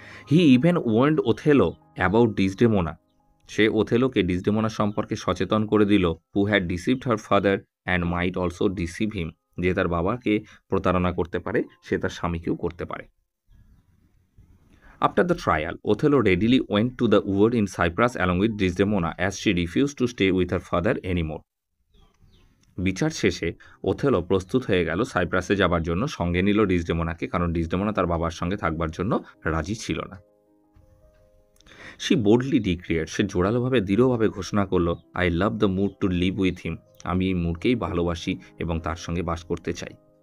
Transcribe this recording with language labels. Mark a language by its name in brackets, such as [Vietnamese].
[English] he even warned Othello about Desdemona, [Bangla] সে ওথেলোকে ডিসডেমোনা সম্পর্কে সচেতন করে দিল। [English] who had deceived her father and might also deceive him, [Bangla] যে তার বাবাকে প্রতারণা করতে পারে সে তার স্বামীকেও করতে পারে। [English] After the trial, Othello readily went to the ward in Cyprus along with Desdemona, as she refused to stay with her father anymore. [Bangla] বিচার শেষে ওথেলো প্রস্তুত হয়ে গেল সাইপ্রাসে যাবার জন্য, সঙ্গে নিল ডিসডেমোনাকে, কারণ ডিসডেমোনা তার বাবার সঙ্গে থাকবার জন্য রাজি ছিল না। সে [English] boldly declared, [Bangla] সে জোরালোভাবে দৃঢ়ভাবে ঘোষণা করল, [English] I love the mood to live with him, [Bangla] আমি এই মুডকেই ভালোবাসি এবং তার সঙ্গে বাস করতে চাই।